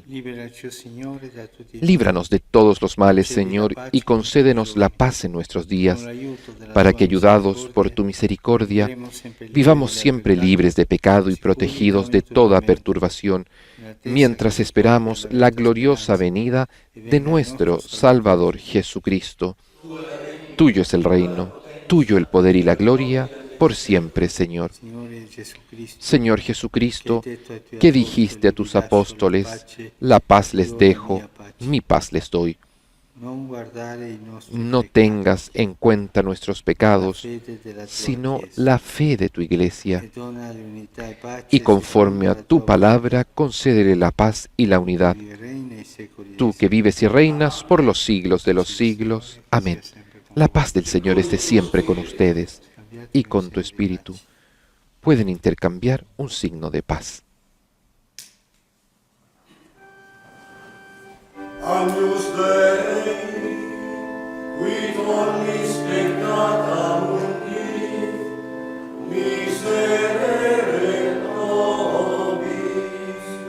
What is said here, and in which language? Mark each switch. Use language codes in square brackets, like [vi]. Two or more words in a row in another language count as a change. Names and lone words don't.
[es] Líbranos de todos los males, Señor, y concédenos la paz en nuestros días, para que, ayudados por tu misericordia, vivamos siempre libres de pecado y protegidos de toda perturbación, mientras esperamos la gloriosa venida de nuestro Salvador Jesucristo. Tuyo es el reino, tuyo el poder y la gloria, por siempre, Señor. [it] Signore Gesù Cristo, [es] Señor Jesucristo, [it] che detto ai tuoi [es] que dijiste a tus [it] apostoli, [es] apóstoles, la paz les dejo, mi paz les doy. [it] non guardare i nostri [es] No [it] peccati, [es] tengas en cuenta nuestros [it] la [es] pecados, [it] fede della tua [es] sino [it] Chiesa, [es] la fe de tu iglesia, [it] e donale unità e pace [es] y conforme [it] secondo [es] a [it] la [es] tu [it] tua [es] palabra concédele la paz y la unidad. [it] volontà, che reina ai secoli dei [es] Tú que [it] secoli. [es] vives y reinas por los siglos de los siglos. Amén. La paz del Señor esté siempre con ustedes y con tu espíritu. Pueden intercambiar un signo de paz. [la] Agnus Dei, qui tollis peccata mundi, miserere nobis.